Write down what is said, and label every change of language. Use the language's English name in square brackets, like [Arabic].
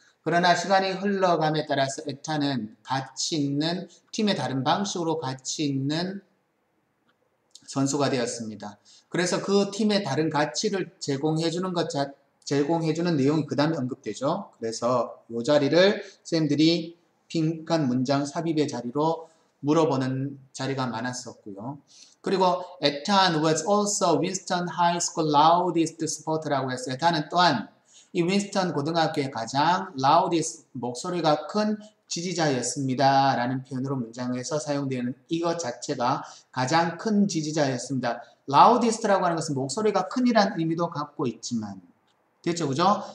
[Korean] 그러나 시간이 흘러감에 따라서 에타는 가치 있는, 팀의 다른 방식으로 가치 있는 선수가 되었습니다. 그래서 그 팀의 다른 가치를 제공해주는 내용이 그 다음에 언급되죠. 그래서 이 자리를 선생님들이 빈칸 문장 삽입의 자리로 물어보는 자리가 많았었고요. 그리고 에탄 [English] was also Winston High School loudest supporter [Korean] 라고 했어요. 에탄은 또한 이 윈스턴 고등학교의 가장 loudest 목소리가 큰 지지자였습니다. 라는 표현으로 문장에서 사용되는 이것 자체가 가장 큰 지지자였습니다. loudest라고 하는 것은 목소리가 큰이라는 의미도 갖고 있지만 됐죠, 그죠?